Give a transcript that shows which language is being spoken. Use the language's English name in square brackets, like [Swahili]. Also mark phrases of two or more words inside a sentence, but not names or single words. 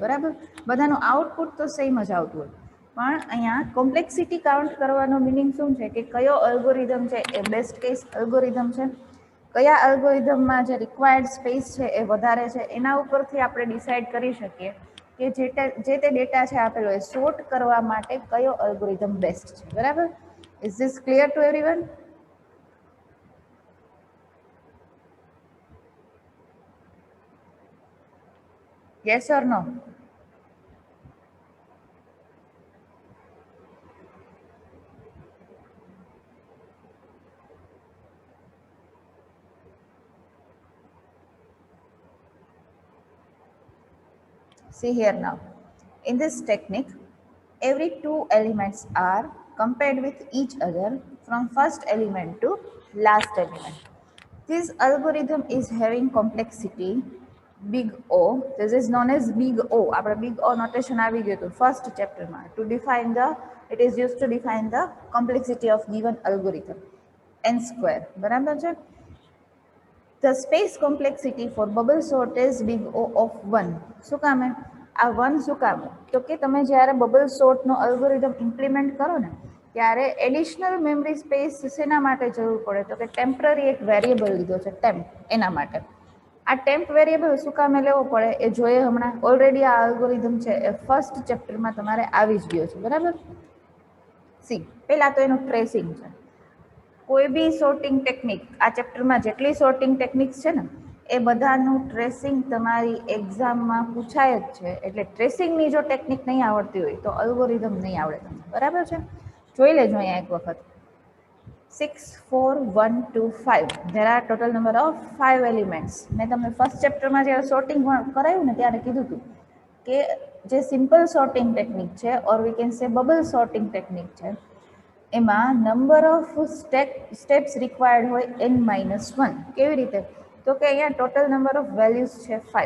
[Gujarati] બરાબર, બધાનું આઉટપુટ તો સેમ જ આવતું હોય. પણ અહીંયા [English] complexity count [Gujarati] કરવાનો મિનિંગ શું છે કે કયો અલ્ગોરિધમ છે એ [English] best case algorithm [Gujarati] છે, કયા અલ્ગોરિધમમાં જે [English] required space [Gujarati] છે એ વધારે છે, એના ઉપરથી આપણે ડિસાઇડ કરી શકીએ કે જે તે ડેટા છે આપેલો એ સોર્ટ કરવા માટે કયો અલ્ગોરિધમ બેસ્ટ છે. [English] બરાબર, is this clear to everyone? yes or no? See here now, in this technique, every two elements are compared with each other from first element to last element. This algorithm is having complexity big O. This is known as big O. Our big O notation [Gujarati] આવી ગયું હતું [English] first chapter માં. To define the, it is used to define the complexity of given algorithm. N square. [Gujarati] બરાબર છે? [English] The space complexity for bubble sort is big O of 1. [Gujarati] શું કામ હે? આ 1 શું કામ? તો કે તમે જ્યારે બબલ સોર્ટનો અલ્ગોરિધમ ઇમ્પ્લિમેન્ટ કરો ને ત્યારે [English] additional memory space [Gujarati] શેના માટે જરૂર પડે? તો કે ટેમ્પરરી એક વેરિયેબલ લીધો છે ટેમ્પ, એના માટે. આ [English] temp variable [Gujarati] શું કામે લેવો પડે એ જોઈએ હમણાં. ઓલરેડી આ અલ્ગોરિધમ છે એ ફર્સ્ટ ચેપ્ટરમાં તમારે આવી જ ગયો છે. બરાબર. સી, પહેલા તો એનું ટ્રેસિંગ છે. કોઈ બી [English] sorting technique, [Gujarati] આ ચેપ્ટરમાં જેટલી [English] sorting techniques [Gujarati] છે ને એ બધાનું ટ્રેસિંગ તમારી એક્ઝામમાં પૂછાય જ છે. એટલે ટ્રેસિંગની જો ટેકનિક નહીં આવડતી હોય તો અલ્ગોરિધમ નહીં આવડે તમને. બરાબર છે? જોઈ લેજો અહીંયા એક વખત. 6, 4, 1, 2, 5. [English] There are total number of 5 elements. [Gujarati] મેં તમને ફર્સ્ટ ચેપ્ટરમાં જ્યારે સોર્ટિંગ કરાયું ને ત્યારે કીધું હતું કે જે [English] simple sorting technique [Gujarati] છે [English] or we can say bubble sorting technique [Gujarati] છે, એમાં [English] number of steps required [Gujarati] હોય n-1. કેવી રીતે? તો કે અહીંયા [English] total number of values [Gujarati] છે 5.